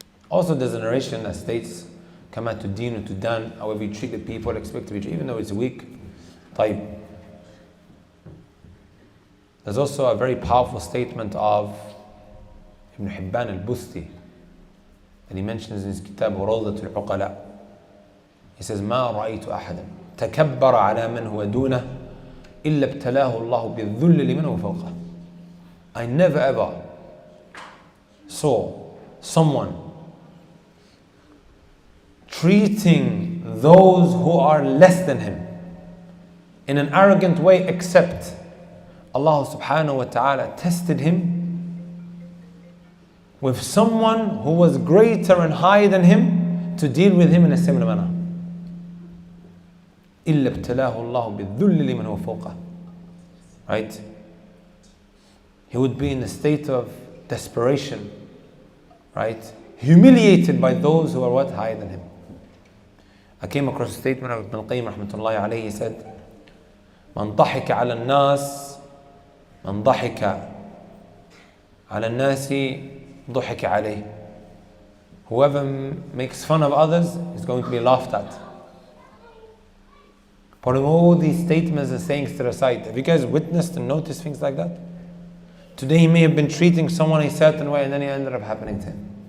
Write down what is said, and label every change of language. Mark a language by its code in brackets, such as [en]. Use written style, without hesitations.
[en] Also, there's a narration that states, [ar] "Kama tudinu tudan," [en] however you treat the people, expect to be treated, even though it's weak. [ar] طيب. [en] There's also a very powerful statement of Ibn Hibban al-Busti that he mentions in his kitab Rawdat al-Uqala. He says, [ar] "ما رأيت أحدا تكبر على من هو دونه إلا ابتلاه الله بالذل لمن هو فوقه." [en] I never ever saw someone treating those who are less than him in an arrogant way, except Allah subhanahu wa ta'ala tested him with someone who was greater and higher than him to deal with him in a similar manner. [ar] إِلَّا ابْتَلَاهُ اللَّهُ بِالذُّلِّ لِمَنْ هُوَ فَوْقَهُ. [en] Right? He would be in a state of desperation, right? Humiliated by those who are what? Higher than him. I came across a statement of Ibn al-Qayyim rahmatullahi alayhi. He said, [ar] "Man ضحك على الناس من ضحك على الناس ضحك عليه." [en] Whoever makes fun of others is going to be laughed at. Putting all these statements and sayings to the side. Have you guys witnessed and noticed things like that? Today he may have been treating someone a certain way and then it ended up happening to him.